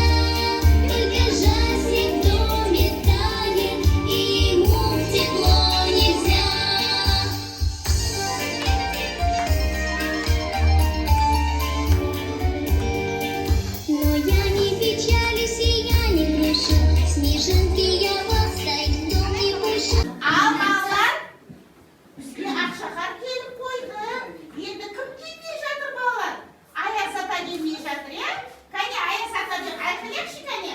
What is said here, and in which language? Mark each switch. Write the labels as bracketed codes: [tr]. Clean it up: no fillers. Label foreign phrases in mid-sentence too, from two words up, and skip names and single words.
[ru] Только жаль, снег в доме тает, и ему в тепло нельзя. Но я не печалюсь и я не грущу, снежинки я вас в дом не пущу. [kk] Ал балалар, бізге ақшақар келіп қойды. Енді кім келмей жатыр балалар? Аяз ата келмей жатыр, иә? Кәне Аяз ата деп айтайықшы кәне.